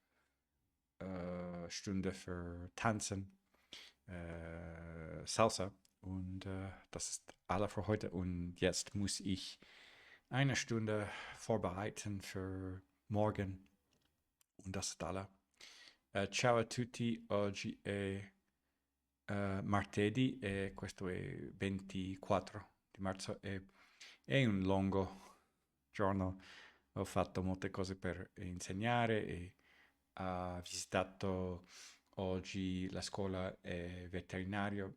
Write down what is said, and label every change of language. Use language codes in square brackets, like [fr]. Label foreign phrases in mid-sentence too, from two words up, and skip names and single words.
[de] Stunde für Tanzen, Salsa. Und das ist alle für heute. Und jetzt muss ich eine Stunde vorbereiten für morgen. Und das ist alle. [it] Ciao a tutti, oggi è martedì e questo è 24 di marzo e è un lungo giorno. Ho fatto molte cose per insegnare e ho visitato oggi la scuola veterinario